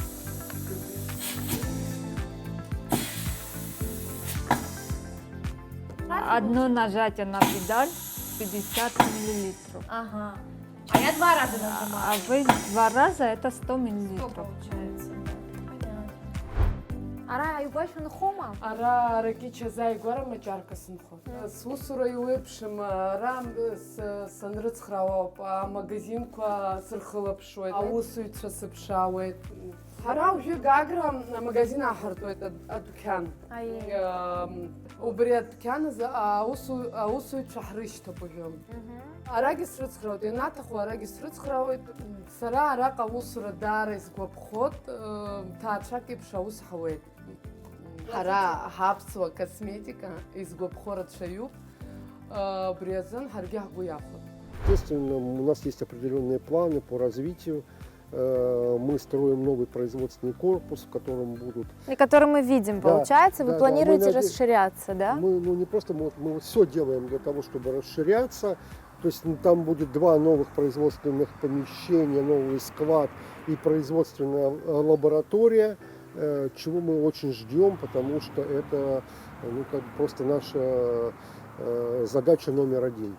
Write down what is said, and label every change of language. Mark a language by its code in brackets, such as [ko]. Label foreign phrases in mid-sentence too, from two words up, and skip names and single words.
[ru] Одно нажатие на педаль 50 миллилитров. Ага. А я 2 раза А нажимаю. вы 2 раза это 100 Что миллилитров. получается? Понятно. Ара, югашын хома? [ab] Ара ракича заигвара маҷарка сынхо. Сусура иуеиԥшым ара санрыцхраауоуп, амагазинқәа сырхылаԥшуеит, аусуҩцәа сыԥшаауеит. Ҳара уажәы Гагра амагазин ааҳартуеит адәқьан. Убри адәқьан азы аусуҩцәа ҳрышьҭоуп уажәы. Арагьы срыцхраауеит, ианаҭаху арагьы срыцхраауеит. Сара араҟа аусура даара изгәаԥхоит, ҭаацәак еиԥш аус ҳауеит. Ҳара ҳаԥсуа косметика изгәаԥхо рацәаҩуп, убри азын ҳаргьы ҳгәы иахәоит. [ru] Естественно, у нас есть определенные планы по развитию. Мы строим новый производственный корпус, в котором будут... И который мы видим, Да, получается. Вы да, да, планируете мы расширяться, да? Мы, ну, не просто, мы все делаем для того, чтобы расширяться. То есть там будет 2 новых производственных помещения, новый склад и производственная лаборатория, чего мы очень ждем, потому что это просто наша задача номер 1.